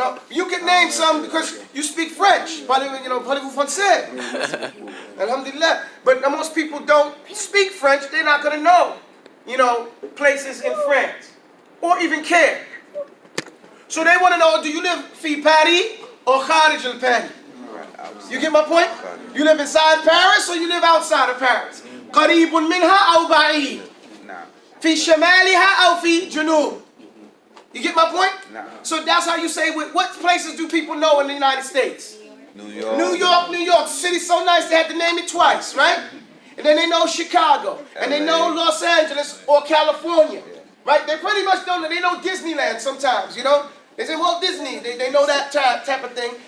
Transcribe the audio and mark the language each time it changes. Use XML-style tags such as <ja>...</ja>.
<en>You can name some because you speak French.</en> <fr>Parlez-vous français?</fr> <en>Alhamdulillah. But most people don't speak French. They're not going to know, places in France. Or even care. So they want to know, do you live fi Paris or</en> <ar>kharij al-Paris?</ar> <en>You get my point? You live inside Paris or you live outside of Paris?</en> <ar>قريب منها أو بعيد في شمالها أو في جنوب.</ar> <en>You get my point? So that's how you say, what places do people know in the United States? New York. City's so nice they had to name it twice, right? And then they know Chicago. And they know Los Angeles or California. Right? They pretty much don't know. They know Disneyland sometimes, They say, well, Disney. They know that type of thing.</en>